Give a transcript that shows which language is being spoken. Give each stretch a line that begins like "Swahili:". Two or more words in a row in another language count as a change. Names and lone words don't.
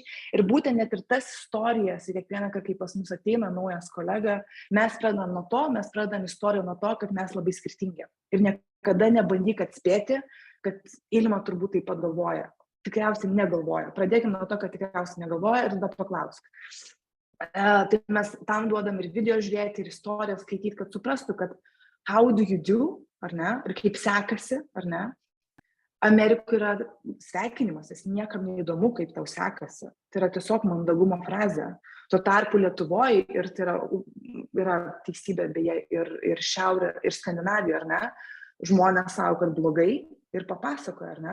Lithuanian: Ir būtent net ir tas istorijas, ir kiekvieną, kai pas mus ateina naujas kolega, mes pradedam istoriją nuo to, kad mes labai skirtingi. Ir niekada nebandyk atspėti, kad Ilma turbūt taip pat galvoja. Tikriausiai negalvoja. Pradėkime nuo to, kad tikriausiai negalvoja ir tada paklausk. Tai mes tam duodam ir video žiūrėti, ir istoriją skaityti, kad suprastų, kad
English: how do you do,
Lithuanian: ar ne, ir kaip sekasi, ar ne. Amerikoje yra sveikinimas, jis niekam neįdomu, kaip tau sekasi. Tai yra tiesiog mandagumo frazė. Tuo tarpu Lietuvoje, ir tai yra teisybė beje ir Šiaurė, ir Skandinavija, ar ne, žmonės sako, kad blogai ir papasakoja, ar ne.